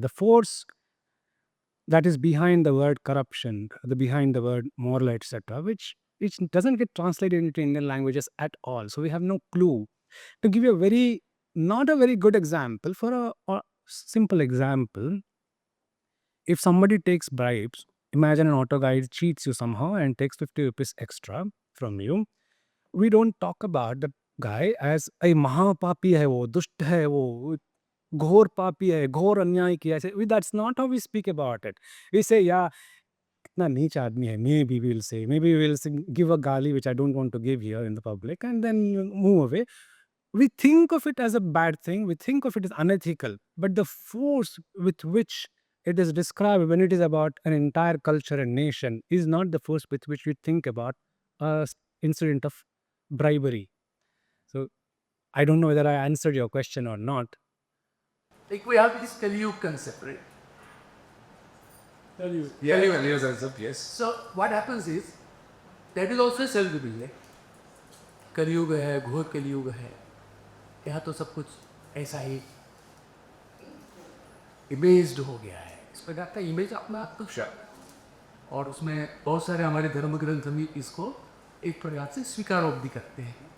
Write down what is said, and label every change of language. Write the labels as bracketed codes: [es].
[en] The force that is behind the word corruption, the behind the word moral, etc., which doesn't get translated into Indian languages at all. So we have no clue. To give you a very not a very good example, for a simple example, if somebody takes bribes, imagine an auto guide cheats you somehow and takes 50 rupees extra from you. We don't talk about the guy as a [hi] महापापी है वो, दुष्ट है वो, घोर पापी है, घोर अन्याय किया ऐसे. [en] That's not how we speak about it. We say, yeah, [hi] कितना नीच आदमी है. [en] Maybe we'll give a gali which I don't want to give here in the public, and then move away. We think of it as a bad thing. We think of it as unethical. But the force with which it is described when it is about an entire culture and nation is not the force with which we think about a incident of bribery. So I don't know whether I answered your question or not. Like we have this Kaliyug concept, right? Kaliyug concept, yes. So what happens is that is also self-revealing. [hi] Like, कलयुग है, घोर कलयुग है, यहाँ तो सब कुछ ऐसा ही इमेज्ड हो गया है. इस प्रकार का इमेज अपना और उसमें बहुत सारे हमारे धर्म ग्रंथ भी इसको एक प्रकार से स्वीकार भी करते हैं.